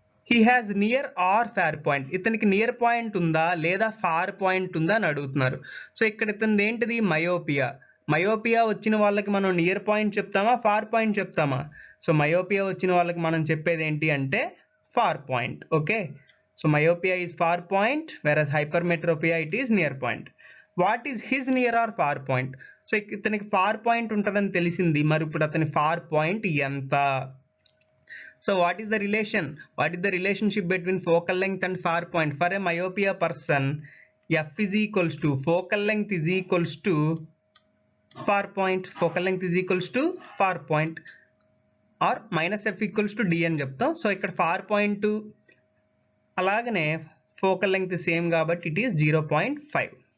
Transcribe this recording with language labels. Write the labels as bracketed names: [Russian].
[English] He has near or far point. [Telugu] ఇతనికి near point ఉందా లేదా ఫార్ పాయింట్ ఉందా అని అడుగుతున్నారు. సో ఇక్కడ ఇతనిది ఏంటిది, మయోపియా. మయోపియా వచ్చిన వాళ్ళకి మనం నియర్ పాయింట్ చెప్తామా, ఫార్ పాయింట్ చెప్తామా? సో మయోపియా వచ్చిన వాళ్ళకి మనం చెప్పేది ఏంటి అంటే far point. [English] Okay, so myopia is far point, whereas hypermetropia it is near point. What is his near or far point? [Telugu] So ఇతనికి far point ఉంటుందని తెలిసింది, మరి ఇప్పుడు అతని far point ఎంత? [English] So what is the relationship between focal length and far point? For a myopia person, f is equals to focal length is equals to far point. Focal length is equals to far point or -f equals to D [Telugu] అని చెప్తాం. So ఇక్కడ far point అలాగనే focal length same కాబట్టి [English] It is 0.5.